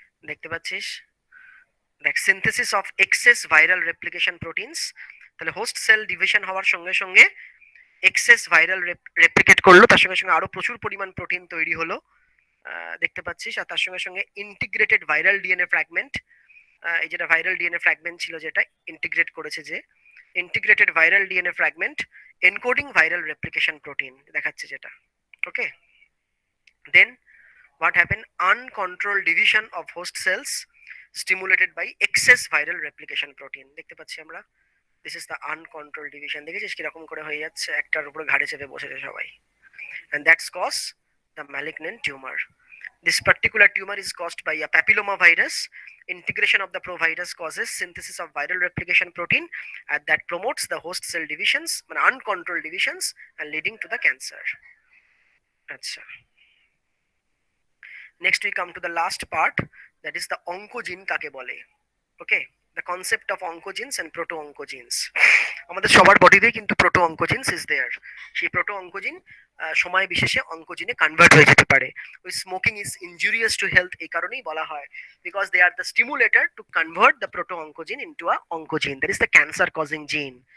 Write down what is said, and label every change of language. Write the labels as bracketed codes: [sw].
[bn] দেখতে পাচ্ছিস, দেখ [en] synthesis of excess viral replication proteins, [bn] তাহলে হোস্ট সেল ডিভিশন হওয়ার সঙ্গে সঙ্গে এক্সেস ভাইরাল রেপ্লিকেট করলো, তার সঙ্গে সঙ্গে আরো প্রচুর পরিমাণ প্রোটিন তৈরি হলো, দেখতে পাচ্ছিস, আর তার সঙ্গে সঙ্গে ইন্টিগ্রেটেড ভাইরাল ডিএনএ ফ্র্যাগমেন্ট, এই যেটা ভাইরাল ডিএনএ ফ্র্যাগমেন্ট ছিল যেটা ইন্টিগ্রেট করেছে, যে integrated viral DNA fragment encoding viral replication protein দেখাচ্ছে যেটা। [en] okay, then what happened, uncontrolled division of host cells stimulated by excess viral replication protein, [bn] দেখতে পাচ্ছি আমরা, [en] this is the uncontrolled division, [bn] দেখেছিস কিরকম করে হয়ে যাচ্ছে, একটার উপরে ঘাড়ে চেপে বসেছে সবাই, [en] and that's cause the malignant tumor. This particular tumor is caused by a papilloma virus. Integration of the provirus causes synthesis of viral replication protein and that promotes the host cell divisions, uncontrolled divisions, and leading to the cancer. Acha. Next we come to the last part, that is the oncogene [bn] kake bole. [en] Okay, the concept of oncogenes and proto-oncogenes. [bn] আমাদের সবার বডিতে কিন্তু proto অঙ্কোজিনস [en] is there, [bn] সেই proto oncogene সময় বিশেষে অঙ্কোজিনে convert হয়ে যেতে পারে। [en] ওই smoking is injurious to health [bn] এই কারণেই বলা হয়, [en] Because they are the stimulator to convert the proto oncogene into a oncogene, that is the cancer causing gene.